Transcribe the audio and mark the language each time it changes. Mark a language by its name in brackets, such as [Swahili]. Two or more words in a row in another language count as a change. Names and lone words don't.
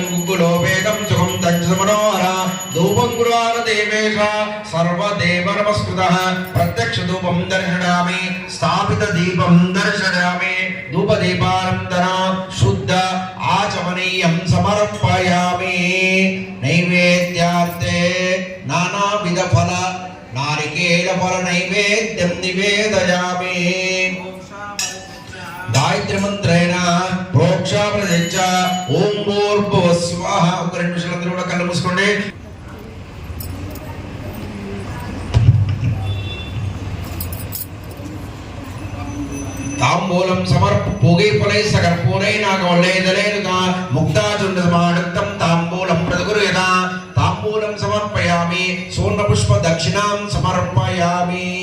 [Sanskrit] गुग्गुलोपेदं सुखं तञ्जमनोहरा धूपं गुरुवारदेवेश सर्वदेव नमस्कृतः प्रत्यक्षधूपं दर्शयामि स्थापितदीपं दर्शयामि धूपदीपानन्तरं शुद्ध आचमनीयं समर्पयामि नैवेद्यार्थे नानाविधफल नारिकेल फल नैवेद्यं निवेदयामि गायत्री मंत्रेण प्रोक्षाप्रदिच्च ओम भूर्भुवः स्वः [Telugu] ఒక రెండు నిమిషాలు కూడా కళ్ళు మూసుకోండి [Sanskrit] तांबूलं समर्प पूगे फलै सकर्पूरै नागवल्लेदलेनुका मुक्ताचुण्डसमायुक्तं तांबूलं प्रतिगृह्यत तांबूलं समर्पयामि स्वर्णपुष्प दक्षिणां समर्पयामि